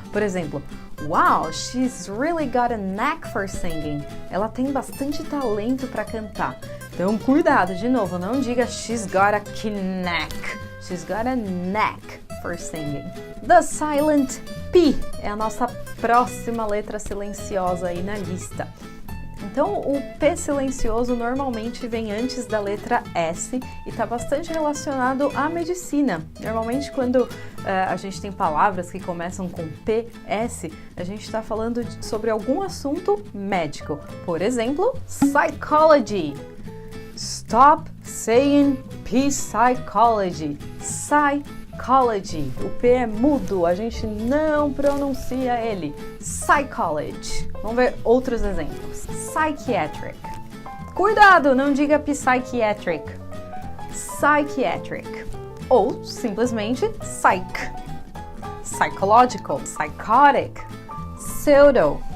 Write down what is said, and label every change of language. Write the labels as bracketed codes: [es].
[pt] Por exemplo, [en] wow, she's really got a knack for singing. [pt] Ela tem bastante talento para cantar. Então cuidado, de novo, não diga [en] she's got a knack, she's got a knack for singing. The silent P [pt] é a nossa próxima letra silenciosa aí na lista. Então, o P silencioso normalmente vem antes da letra S e está bastante relacionado à medicina. Normalmente, quando a gente tem palavras que começam com P, S, a gente está falando sobre algum assunto médico. Por exemplo, psychology. [en] Stop saying psychology. Psychology. [pt] O P é mudo, a gente não pronuncia ele. Psychology. Vamos ver outros exemplos. Psychiatric. Cuidado, não diga psychiatric. Psychiatric. Ou simplesmente [en] psych. Psychological, psychotic, pseudo.